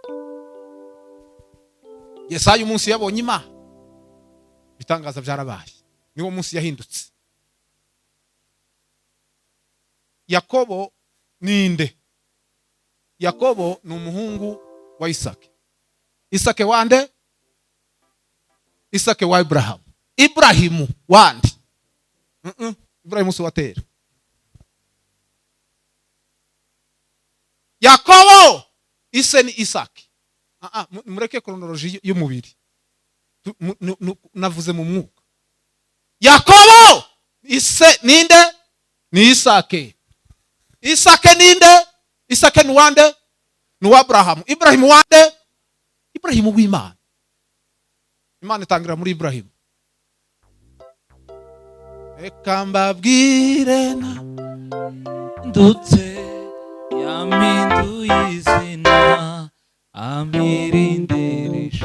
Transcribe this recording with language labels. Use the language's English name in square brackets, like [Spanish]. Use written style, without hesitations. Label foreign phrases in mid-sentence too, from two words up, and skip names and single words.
[Rundi] Yesaya umunsi yabonye Imana, bitangaza byarabaye. Niwo munsi yahindutse. Yakobo ninde? Yakobo ni umuhungu wa Isake. Isake wande? Isake wa Abrahamu. Ibrahimu wande? Ibrahimu si watera. Yakobo ise ni Isake. Mureke kronoloji y'umubiri. Navuze mu mwuka. Yakobo ise ninde? Ni Isake. Isake ninde? Isake ni wande? Ni wa Abrahamu. Ibrahimu wande? Ibrahimu w'Imana. Imana itangira muri Ibrahimu. Reka mbabwire ndutse, yampinduye izina, amirindirisha.